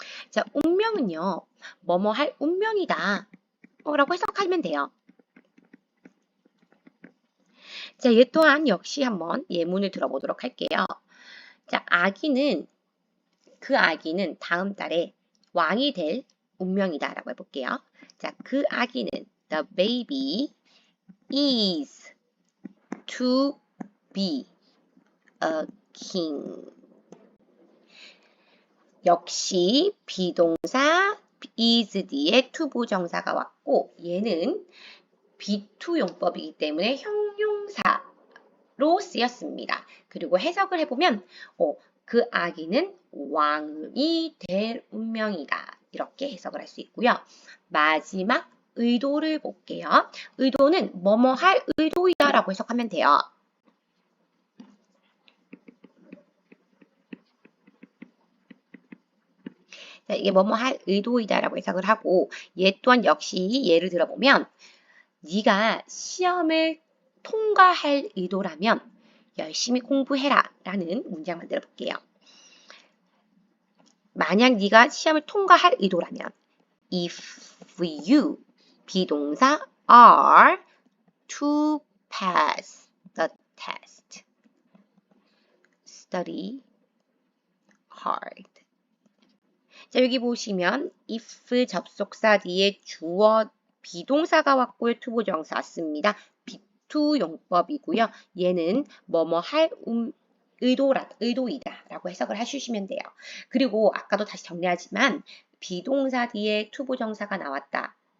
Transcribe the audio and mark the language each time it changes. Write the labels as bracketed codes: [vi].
[ko] 자, 운명은요. 뭐뭐 할 운명이다 라고 해석하면 돼요. 자, 얘 또한 역시 한번 예문을 들어보도록 할게요. 자, 그 아기는 다음 달에 왕이 될 운명이다라고 해볼게요. [en] 자, [ko] 그 아기는 [en] the baby is to be a king. [ko] 역시 비동사 is 뒤에 to 부정사가 왔고 얘는 be2 용법이기 때문에 형용사로 쓰였습니다. 그리고 해석을 해보면 그 아기는 왕이 될 운명이다. 이렇게 해석을 할 수 있고요. 마지막 의도를 볼게요. 의도는 뭐뭐 할 의도이다 라고 해석하면 돼요. 자, 이게 뭐뭐 할 의도이다 라고 해석을 하고 얘 또한 역시 예를 들어보면 네가 시험을 통과할 의도라면 열심히 공부해라 라는 문장 만들어 볼게요. 만약 네가 시험을 통과할 의도라면 [en] if you 비동사 are to pass the test study hard. [ko] 자, 여기 보시면 if 접속사 뒤에 주어 비동사가 왔고요. to 부정사 왔습니다. be2 용법이고요. 얘는 뭐뭐 할 의도이다 라고 해석을 해주시면 돼요. 그리고 아까도 다시 정리하지만 비동사 뒤에 to 부정사가 나왔다.